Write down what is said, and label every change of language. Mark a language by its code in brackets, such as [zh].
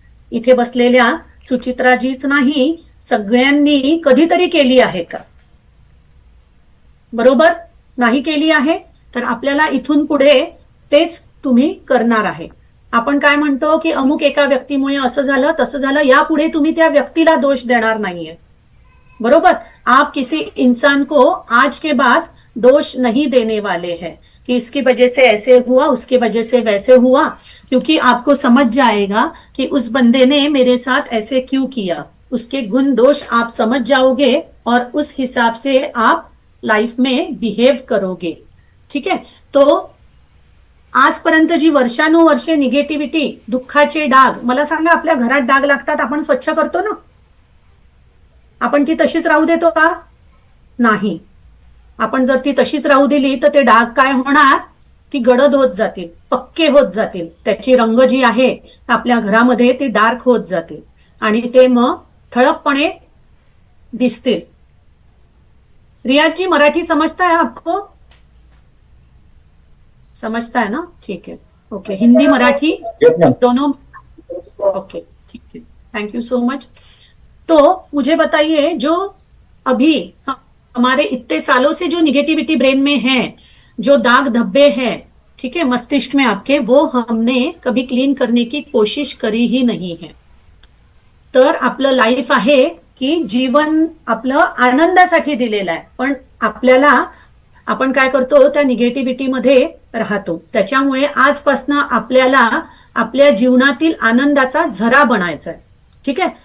[mr] इथे बसलेल्या सुचित्राजीच नाही, सगळ्यांनी कधीतरी केली आहे का? बरोबर नाही केली आहे तर आपल्याला इथून पुढे तेच तुम्ही करणार आहे. आपण काय म्हणतो की अमुक एका व्यक्तीमुळे असं झालं तसं झालं, यापुढे तुम्ही त्या व्यक्तीला दोष देणार नाहीये, बरोबर. [hi] आप किसी इंसान को आज के बाद दोष नहीं देने वाले हैं कि इसकी वजह से ऐसे हुआ, उसकी वजह से वैसे हुआ, क्योंकि आपको समझ जाएगा कि उस बंदे ने मेरे साथ ऐसे क्यों किया. उसके गुण दोष आप समझ जाओगे और उस हिसाब से आप लाइफ में बिहेव करोगे. ठीक है. [mr] तो आजपर्यंत जी वर्षानुवर्षे निगेटिव्हिटी, दुःखाचे डाग, मला सांगा आपल्या घरात डाग लागतात, आपण स्वच्छ करतो ना? आपण ती तशीच राहू देतो का? नाही. आपण जर ती तशीच राहू दिली तर ते डाग काय होणार, ती गडद होत जातील, पक्के होत जातील, त्याची रंग जी आहे आपल्या घरामध्ये ती डार्क होत जातील आणि ते मग ठळकपणे दिसतील. [hi] रियाजी मराठी समझता है आपको? समझता है ना? ठीक है, ओके. हिंदी मराठी दोनों? ओके, ठीक है, थैंक यू सो मच. तो मुझे बताइए, जो अभी हमारे इतने सालों से जो निगेटिविटी ब्रेन में है, जो दाग धब्बे हैं, ठीक है, मस्तिष्क में आपके, वो हमने कभी क्लीन करने की कोशिश करी ही नहीं है. [mr] तर आपलं लाईफ आहे की जीवन आपलं आनंदासाठी दिलेलं आहे, पण आपल्याला, आपण काय करतो, त्या निगेटिव्हिटी मध्ये राहतो. त्याच्यामुळे आजपासनं आपल्याला आपल्या जीवनातील आनंदाचा झरा बनायचा आहे. ठीक आहे.